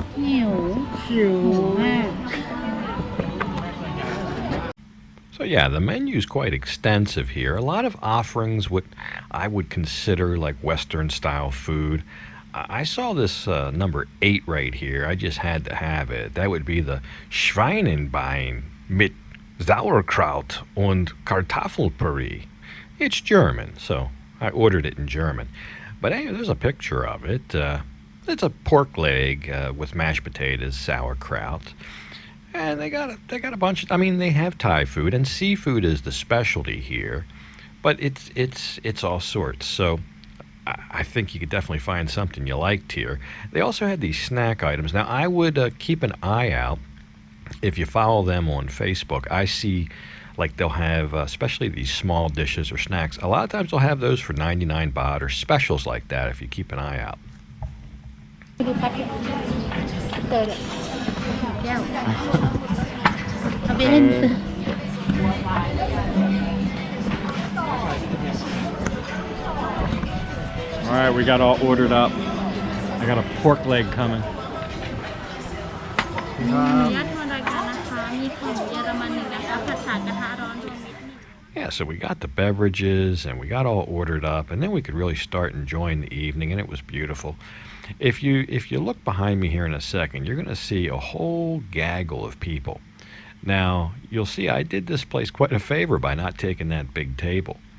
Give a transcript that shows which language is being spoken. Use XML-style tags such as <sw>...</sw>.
<th>หิวมาก</th> <en>So yeah, the menu's quite extensive here. A lot of offerings, what I would consider like Western style food. I saw this number 8 right here. I just had to have it. That would be the Schweinenbein mit Sauerkraut und Kartoffelpüree. It's German, so I ordered it in German. But anyway, there's a picture of it. It's a pork leg with mashed potatoes, sauerkraut, and they got a bunch. I mean, they have Thai food, and seafood is the specialty here, but it's all sorts. So I think you could definitely find something you liked here. They also had these snack items. Now I would keep an eye out if you follow them on Facebook. I see like they'll have especially these small dishes or snacks. A lot of times they'll have those for 99 baht or specials like that if you keep an eye out.</en> <th>ดูพัดเตอร์แก้วเอาไปเล่น</th> <en>All right, we got all ordered up. I got a pork leg coming.</en> <th>ขออนุญาตทวนรายการนะคะมีของเยอรมันหนึ่งนะคะผัดฉ่ากระทะร้อนรวมมิตร</th> <en>Yeah, so we got the beverages and we got all ordered up, and then we could really start enjoying the evening, and it was beautiful. If you look behind me here in a second, you're going to see a whole gaggle of people. Now, you'll see I did this place quite a favor by not taking that big table.</en>